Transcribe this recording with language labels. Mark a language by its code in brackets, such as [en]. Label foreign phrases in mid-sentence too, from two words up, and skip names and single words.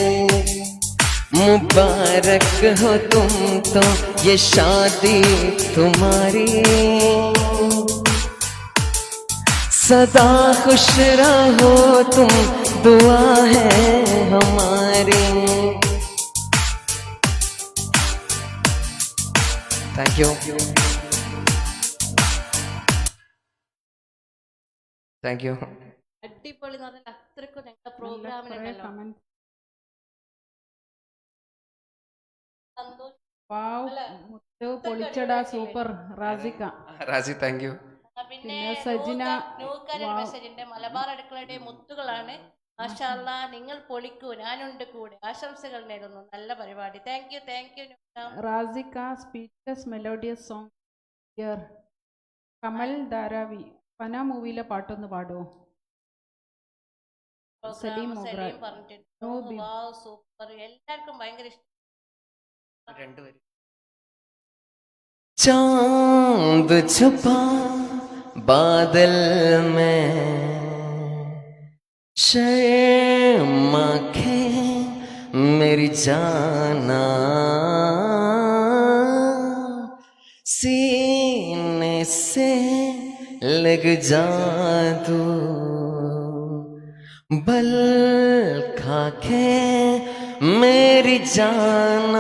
[hi] मुबारक हो तुम तो ये शादी तुम्हारी, सदा खुश रहो तुम दुआ है हमारी। [en] thank you thank you. [ml] അടിപൊളി എന്ന് പറഞ്ഞാൽ അത്രക്കും ഞങ്ങളുടെ പ്രോഗ്രാമിനുണ്ടല്ലോ സന്തോഷം. പൊളിച്ചടാ സൂപ്പർ റാസിക. [en] റാസി thank you. [ml] പിന്നെ സജിന മെസ്സേജിന്റെ മലബാർ അടുക്കളയുടെ മുത്തുകളാണ്. [ar] ماشاء الله, [ml] നിങ്ങൾ പൊളിക്കൂ, ഞാനുണ്ട് കൂടെ. ആശംസകൾ നേരുന്നു, നല്ല പരിപാടി. [en] thank you റാസിക. speechless melodious song here. [ml] കമൽ ധാരാവി. പന മൂവിയിലെ പാട്ടൊന്ന് പാടുമോ? സൂപ്പർ, എല്ലാവർക്കും ഭയങ്കര ഇഷ്ടം. രണ്ടുപേരും. [hi] चांद छुपा बादल में, शर्मा खे मेरी जाना, सीने से लग जा तू, बल खा के मेरी जाना।